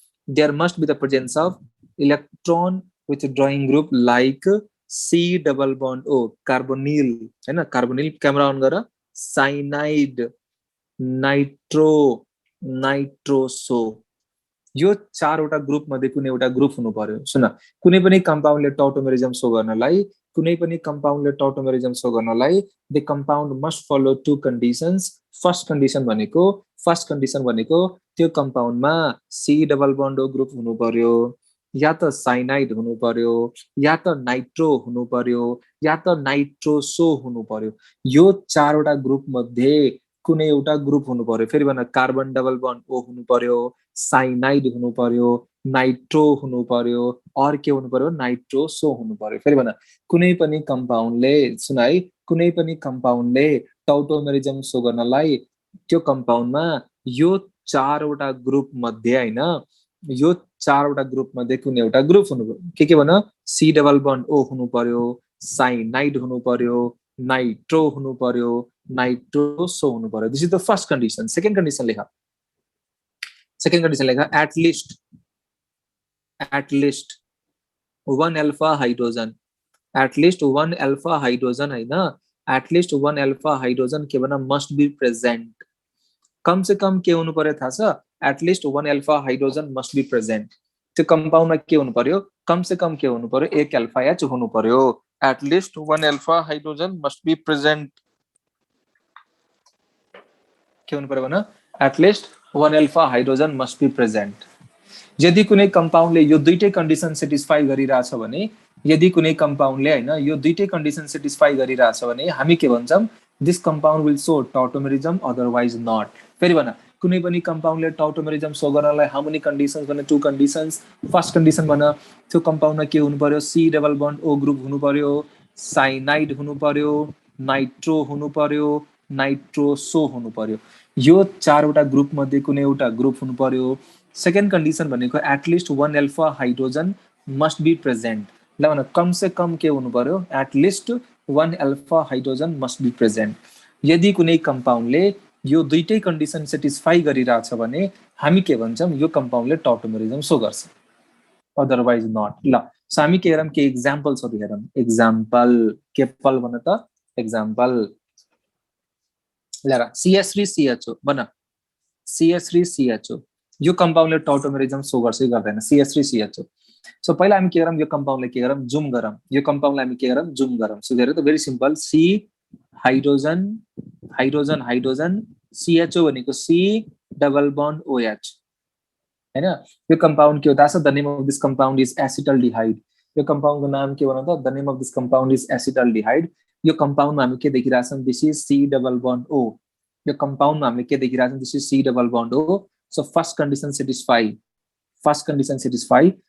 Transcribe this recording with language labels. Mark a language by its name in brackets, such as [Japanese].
[English] There must be the presence of electron withdrawing group like C double bond O, carbonyl [Hindi] है ना, [English] carbonyl [Nepali] camera on गर, [English] cyanide, nitro, nitroso, [Nepali] यो चारवटा group मध्ये कुनै एउटा ग्रुप हुनु पर्यो। सुन, कुनै पनि कम्पाउन्डले टौटोमेरिजम शो गर्नलाई, कुनै पनि कम्पाउन्डले टौटोमेरिजम शो गर्नलाई [English] The compound must follow two conditions. [Nepali] First condition भनेको त्यो कम्पाउन्डमा सी डबल बन्ड ओ ग्रुप हुनु पर्यो, या त साइनाइड हुनु पर्यो, या त नाइट्रो हुनु पर्यो, या त नाइट्रोसो हुनु पर्यो। यो चारवटा ग्रुप मध्ये कुनै एउटा ग्रुप हुनु पर्यो। फेरि भन, कार्बन डबल बन्ड ओ हुनु पर्यो, साइनाइड हुनु पर्यो, नाइट्रो हुनु पर्यो, और के हुनु पर्यो, नाइट्रोसो हुनु पर्यो। फेरि भन, कुनै पनि कम्पाउन्डले, सुन है, कुनै पनि कम्पाउन्डले टौटोमेरिजम शो गर्नलाई त्यो कम्पाउन्डमा यो चारवटा ग्रुप मध्ये हैन, यो चारवटा ग्रुप मध्ये कुनै एउटा ग्रुप हुनु पर्यो। के भन, सी डबल बन्ड ओ हुनु पर्यो, साइनाइड हुनु पर्यो, नाइट्रो हुनु पर्यो, नाइट्रोसो हुनु पर्यो। [English] This is the first condition. Second condition लेख, second condition लेख, at least one alpha hydrogen, at least one alpha hydrogen हैन, at least one alpha hydrogen [Nepali] के भन [English] Must be present. [Nepali] कम से कम के हुनु पर्यो थाहा छ, [English] At least one alpha hydrogen must be present. [Nepali] त्यो कम्पाउन्डमा के हुनु पर्यो, [Hindi] कम से कम [Nepali] के हुनु पर्यो, एक अल्फा एच हुनु पर्यो। [English] At least one alpha hydrogen must be present. [Nepali] के हुनु पर्यो भन, [English] At least one alpha hydrogen must be present. [Nepali] यदि कुनै कम्पाउन्डले यो दुईटै कन्डिसन सेटिस्फाई गरिरहेछ भने, यदि कुनै कम्पाउन्डले हैन यो दुईटै कन्डिसन सेटिस्फाई गरिरहेछ भने हामी के भन्छौं, [English] This compound will show tautomerism, otherwise not. [Nepali] फेरि भन, कुनै पनि कम्पाउन्डले टौटोमेरिजम शो गर्नलाई [English] how many conditions [Nepali] भने, टु कन्डिसन्स। फर्स्ट कन्डिसन भन, त्यो कम्पाउन्डमा के हुनु पर्यो, सी डबल बन्ड ओ ग्रुप हुनु पर्यो, साइनाइड हुनु पर्यो, नाइट्रो हुनु पर्यो, नाइट्रोसो हुनु पर्यो। यो चारवटा ग्रुप मध्ये कुनै एउटा ग्रुप हुनु पर्यो। [English] Second condition भनेको at least one alpha hydrogen must be present. [Nepali] ल भन, [Hindi] कम से कम [English] के हुनु पर्यो, at least one alpha hydrogen must be present. [Nepali] यदि कुनै कम्पाउन्डले यो दुईटै कन्डिसन सेटिस्फाई गरिरहेछ भने हामी के भन्छौं, यो कम्पाउन्डले टौटोमेरिजम शो गर्छ, [English] Otherwise not. [Nepali] ल सो हामी के हेरौँ, के एक्जाम्पल्सहरु हेरौँ। एक्जाम्पल के पल भन त, एक्जाम्पल ल CH3CHO भन, CH3CHO यो कम्पाउन्डले टौटोमेरिजम शो गर्छ कि गर्दैन, CH3CHO। सो पहिला हामी के गरौँ, यो कम्पाउन्डले के गरौँ, जुम गरौँ। यो कम्पाउन्डलाई हामी के गरौँ, जुम गरौँ। सो हेर त, very simple, C hydrogen hydrogen hydrogen, CHO भनेको C डबल बन्ड OH हैन। यो कम्पाउन्ड के हो थाहा छ, [English] The name of this compound is acetaldehyde. [Nepali] यो कम्पाउन्डको नाम के भन त, [English] The name of this compound is acetaldehyde. [Nepali] यो कम्पाउन्डमा हामी के देखिरहेछौँ, [English] This is C double bond O। [Nepali] यो कम्पाउन्डमा हामीले के देखिरहेछौँ, [English] This is C double bond O। So first condition satisfy, first condition satisfy.